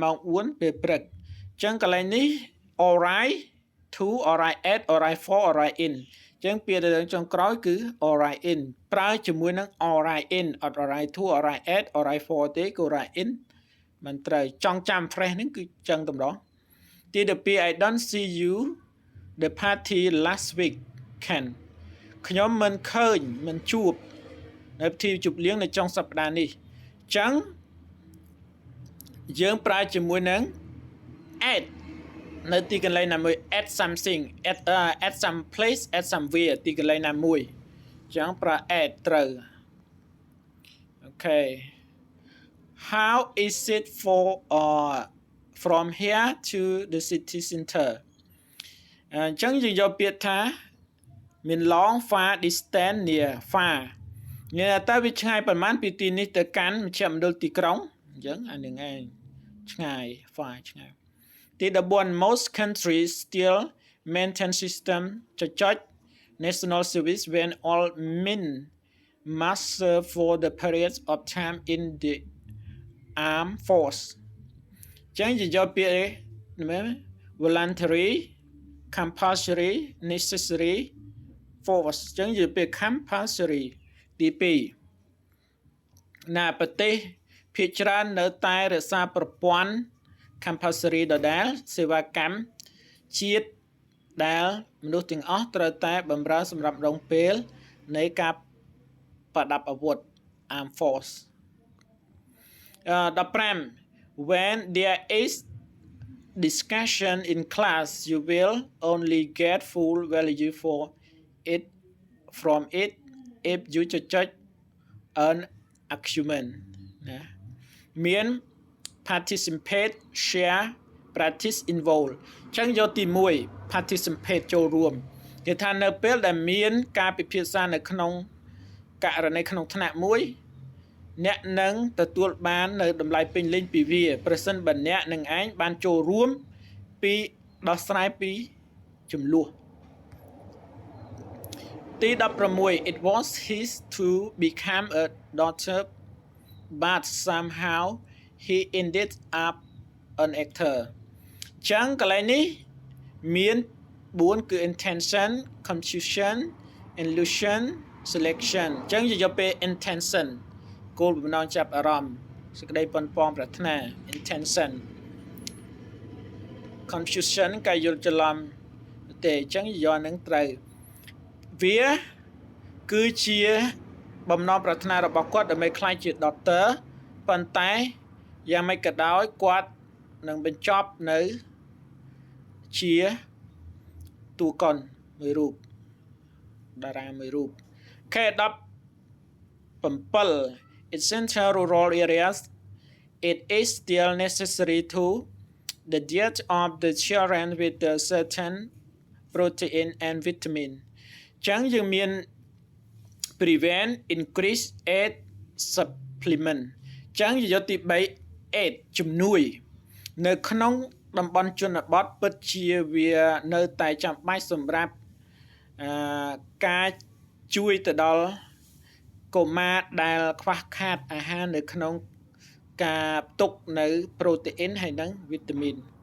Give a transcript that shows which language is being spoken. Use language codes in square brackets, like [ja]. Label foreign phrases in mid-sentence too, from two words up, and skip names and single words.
[km] ម៉ោង4ពេលព្រឹកអញ្ចឹងកន្លែងនេះ [en] arrive to arrive at arrive for arrive in [km] អញ្ចឹងពាក្យដែលចុងក្រោយគឺ [en] arrive in [km] ប្រើជាមួយនឹង [en] arrive in [km] អត់ [en] arrive to arrive at arrive for [km] ទេគឺ [en] arrive in [km] មិនត្រូវចង់ចាំ phrase ហ្នឹងគឺចឹងតម្ដងទី12 [en] I don't see you the party last week can [km] ខ្ញុំមិនឃើញមិនជួបនៅពិធីជប់លៀងនៅចុងសប្តាហ៍នេះចឹង យើងប្រើជាមួយនឹង [en] at [km] នៅទីកន្លែងណាមួយ [en] at something at some place at somewhere [km] ទីកន្លែងណាមួយចឹងប្រើ [en] at [km] ត្រូវអូខេ [en] how is it from here to the city center អ [km] ញ្ចឹងយើងយកពាក្យថាមាន long far distance near far មានតើវាឆ្ងាយប៉ុន្មានពីទី នេះទៅកាន់មជ្ឈមណ្ឌលទីក្រុងអញ្ចឹងអានឹងឯងឆ្ងាយ [en] far [km] ឆ្ងាយទី14 [en] most countries still maintain system ចុច national service when all men must serve for the period of time in the armed force [km] ចឹងយកពាក្យនេះ [en] voluntary compulsory necessary force [km] ចឹងយកពាក្យ [en] compulsory ទី [km] 2ណាប្រទេសភាគច្រើននៅតែរក្សាប្រព័ន្ធ compulsory ដដែលសេវាកម្មជាតិដែលមនុស្សទាំងអស់ត្រូវតែបម្រើសម្រាប់ដងពេលនៃការប្រដាប់អាវុធ [en] armed force 15 when there is discussion in class you will only get full value for it from it if you [km] ចុច [en] an argument [km] ណាមាន [en] participate share practice involve [km] ចឹងយកទី1 participate ចូលរួមគេថានៅពេលដែលមានការពិភាក្សានៅក្នុងករណីក្នុងថ្នាក់មួយអ្នកនឹងទទួលបាននៅតម្លៃពេញលេញពីវាប្រសិនបើអ្នកនឹងឯងបានចូលរួមពីដោះស្រាយពីចំនួន ទី16 [en] it was his to become a doctor but somehow he ended up an actor [km] ចឹងកន្លែងនេះមាន4គឺ [en] intention confusion illusion selection [km] ចឹងយកពេល [en] intention [km] គោលបំណងចាប់អារម្មណ៍សេចក្តីប៉ុនប៉ងប្រាថ្នា [en] intention [km] confusion ការយល់ច្រឡំទេអញ្ចឹងយកនឹងត្រូវវាគឺជាបំណងប្រាថ្នារបស់គាត់ដើម្បីក្លាយជា doctor ប៉ុន្តែយ៉ាងម៉េចក៏ដោយគាត់នឹងបញ្ចប់នៅជាតួកុនមួយរូបតារាមួយរូបខេ17 [en] in central rural areas it is still necessary to the diet of the children with a certain protein and [km] vitamin ចឹងយើងមាន [en] prevent increase aid supplement [km] ចឹងយកទី3 aid ជំនួយនៅក្នុងតំបន់ជនបទពិតជាវានៅតែចាំបាច់សម្រាប់ការជួយទៅដល់កុមារដែលខ្វះខាតអាហារនៅក្នុងការផ្ទុកនៅប្រូតេអ៊ីនហើយនិងវីតាមីន